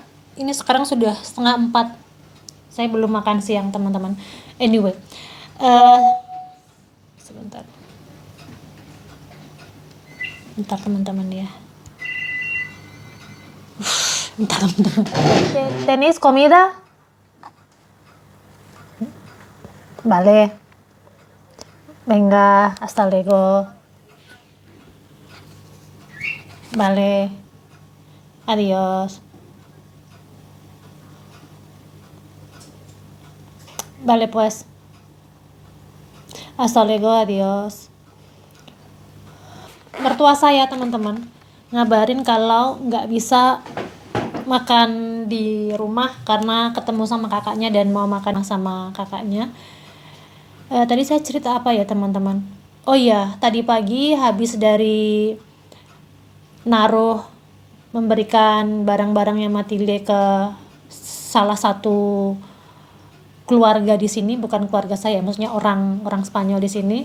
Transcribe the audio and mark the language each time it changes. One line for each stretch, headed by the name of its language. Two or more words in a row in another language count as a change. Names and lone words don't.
Indonesian: Ini sekarang sudah 3:30. Saya belum makan siang teman-teman. Anyway. Sebentar teman-teman ya. Bentar teman-teman.
Spanish: ¿Tenéis comida? Vale. Venga, hasta luego. Vale. Adiós. Vale pues. Hasta luego, adios.
Indonesian: Mertua saya teman-teman ngabarin kalau nggak bisa makan di rumah karena ketemu sama kakaknya dan mau makan sama kakaknya. Tadi saya cerita apa ya teman-teman? Oh iya, tadi pagi habis dari memberikan barang-barangnya Matilde ke salah satu keluarga di sini, bukan keluarga saya, maksudnya orang Spanyol di sini.